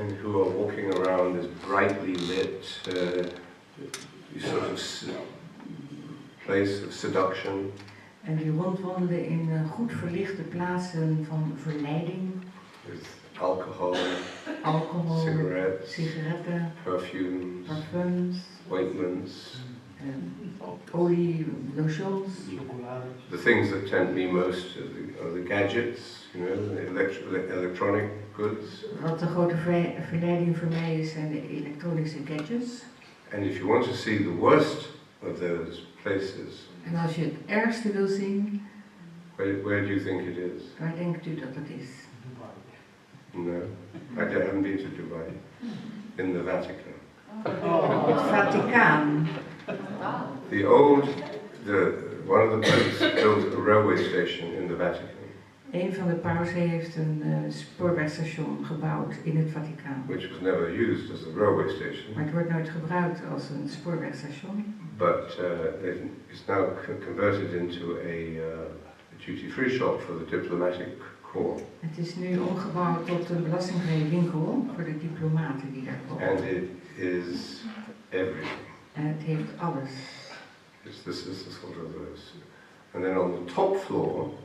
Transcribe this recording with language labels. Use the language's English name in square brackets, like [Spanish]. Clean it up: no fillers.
[English] And who are walking around this brightly lit sort of place of seduction. [Dutch] En die rondwandelen in goed verlichte plaatsen van verleiding. [English] With alcohol, [Dutch] Alcohol, [English] cigarettes, [Dutch] sigaretten, [English] perfumes, [Dutch] parfums, [English] ointments, [Dutch] olie, lotions. Chocolade. [English] the things that tempt me most are the gadgets, you know, the electronic goods. [Dutch] Wat de grote verleiding voor mij is zijn de elektronische gadgets. [English] And if you want to see the worst of those places, [Dutch] En als je het ergste wil zien, [English] where do you think it is? [Dutch] waar denkt u dat het is? [English] No, I haven't been to Dubai. In the Vatican. [Dutch] Het Vaticaan. [English] One of the popes built a railway station in the Vatican, [Dutch] Een van de pausen heeft een spoorwegstation gebouwd in het Vaticaan. [English] which was never used as a railway station, [Dutch] Maar het wordt nooit gebruikt als een spoorwegstation. [English] but it's now converted into a duty-free shop for the diplomatic corps, [Dutch] Het is nu omgebouwd tot een belastingvrije winkel voor de diplomaten die daar komen. [English] and it is everything. [Dutch] En het heeft alles. [English] This is the sort of and then on the top floor